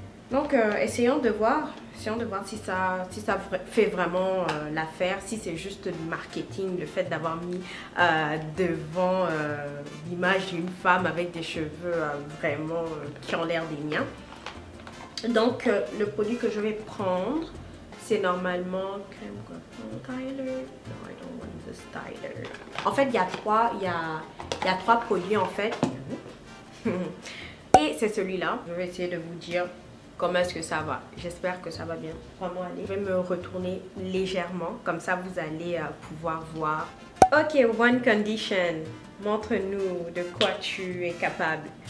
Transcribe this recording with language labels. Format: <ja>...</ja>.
<fr>Donc essayons de voir si ça fait vraiment l'affaire, si c'est juste du marketing, le fait d'avoir mis devant l'image d'une femme avec des cheveux vraiment qui ont l'air des miens. Donc le produit que je vais prendre, c'est normalement crème styler.</fr> <en>No, I don't want the styler.</en> <fr>En fait, il y a trois produits en fait. Et c'est celui-là. Je vais essayer de vous dire comment est-ce que ça va. J'espère que ça va bien. Vraiment aller. Je vais me retourner légèrement. Comme ça, vous allez pouvoir voir. Ok, One Condition. Montre-nous de quoi tu es capable.</fr>